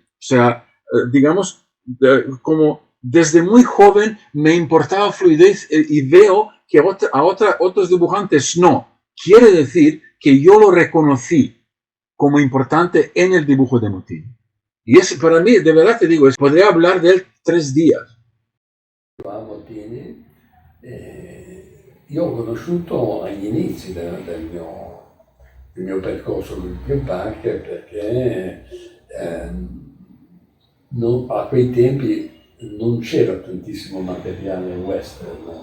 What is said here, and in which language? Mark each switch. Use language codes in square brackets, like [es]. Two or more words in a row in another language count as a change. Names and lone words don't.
[es] O sea, digamos, como desde muy joven me importaba fluidez y veo que a otros dibujantes no. Quiere decir que yo lo reconocí como importante en el dibujo de Motini. Y es, para mí, de verdad te digo, podría hablar de él 3 días. [it] Motini, io ho conosciuto agli inizi del mio percorso con il Dream Park perché a quei tempi non c'era tantissimo materiale western.